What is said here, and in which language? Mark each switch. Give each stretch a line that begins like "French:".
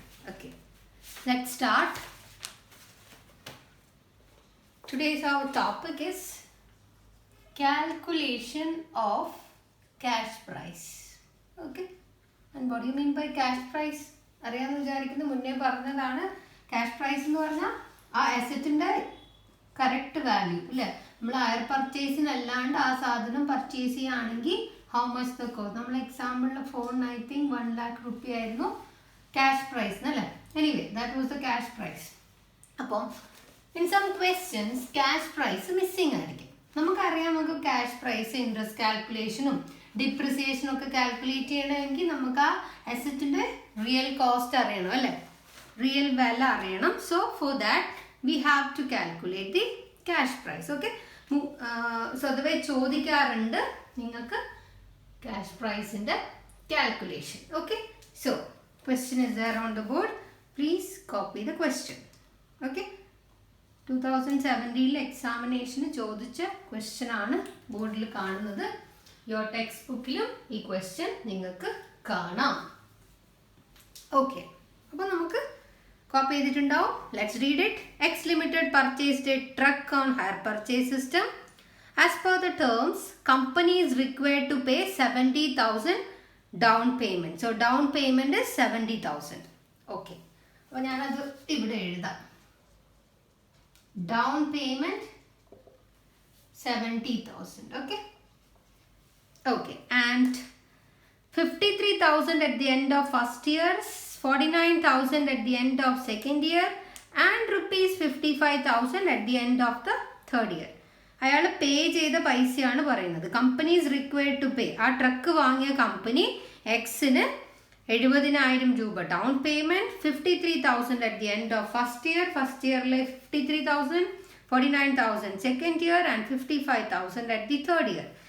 English: Okay, let's start. Today's our topic is calculation of cash price. Okay, and what do you mean by cash price?
Malayalam: അറിയാമെന്ന് വിചാരിക്കുന്നു. മുന്നേ പറഞ്ഞതാണ് cash prize എന്ന് പറഞ്ഞാൽ ആ അസറ്റിൻ്റെ correct value അല്ലേ. നമ്മൾ ഹയർ പർച്ചേസിനല്ലാണ്ട് ആ സാധനം പർച്ചേസ് ചെയ്യുകയാണെങ്കിൽ
English: How much the cost.
Malayalam: നമ്മൾ എക്സാമ്പിളിൽ ഫോണിന്
English: I think
Malayalam: 1 lakh rupee ആയിരുന്നു ക്യാഷ് പ്രൈസ് അല്ലേ.
English: Anyway that was the cash prize. അപ്പം in some questions cash prize missing ആയിരിക്കും.
Malayalam: നമുക്കറിയാം, നമുക്ക് ക്യാഷ് പ്രൈസ് ഇൻട്രസ്റ്റ് കാൽക്കുലേഷനും ഡിപ്രിസിയേഷനും ഒക്കെ കാൽക്കുലേറ്റ് ചെയ്യണമെങ്കിൽ നമുക്ക് ആ അസറ്റിൻ്റെ റിയൽ കോസ്റ്റ് അറിയണം അല്ലേ, റിയൽ വില അറിയണം.
English: So for that we have to calculate the cash prize.
Malayalam: Okay, സ്വതവേ ചോദിക്കാറുണ്ട് നിങ്ങൾക്ക്
English: cash price in the calculation. Okay, so question is there on the board. Please copy the question.
Malayalam: Okay, 2017 examination ചോദിച്ച question ആണ് ബോർഡിൽ കാണുന്നത്.
English: your textbook
Malayalam: ലും ഈ question നിങ്ങൾക്ക് കാണാം. Okay, അപ്പോൾ നമുക്ക് കോപ്പി ചെയ്തിട്ടുണ്ടാവും.
English: Let's read it. X Limited purchased a truck on hire purchase system. As per the terms, company is required to pay 70,000 down payment. So down payment is 70,000. Okay.
Malayalam: അപ്പോൾ ഞാനത് ഇവിടെ എഴുതാം.
English: Down payment 70,000. Okay. Okay. And 53,000 at the end of first year, 49,000 at the end of second year, and rupees 55,000 at the end of the third year.
Malayalam: അയാൾ പേ ചെയ്ത പൈസയാണ് പറയുന്നത്.
English: Company is required to pay.
Malayalam: ആ truck വാങ്ങിയ company എക്സിന്
English: 70,000 രൂപ down payment, 53,000 at the end of first year. First ഇയറിലെ 53,000, 49,000 second year and 55,000 at the third year.